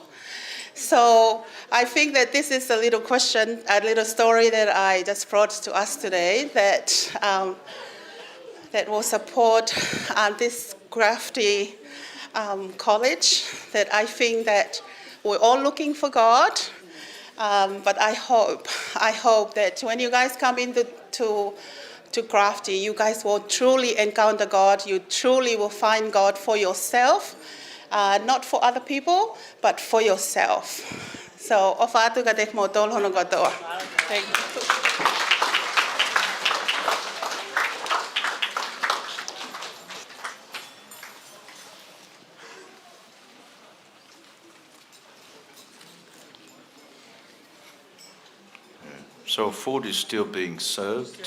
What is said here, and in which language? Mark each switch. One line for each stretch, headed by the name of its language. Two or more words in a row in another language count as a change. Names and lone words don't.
English: So I think that this is a little question, a little story that I just brought to us today that will support this Graphe College, that I think that we're all looking for God, but I hope that when you guys come into to Graphe, you guys will truly encounter God. You truly will find God for yourself, not for other people, but for yourself. So,
Tongan: ofatu ka dek mo tol hono katoa.
English: Thank you. So food is still being served.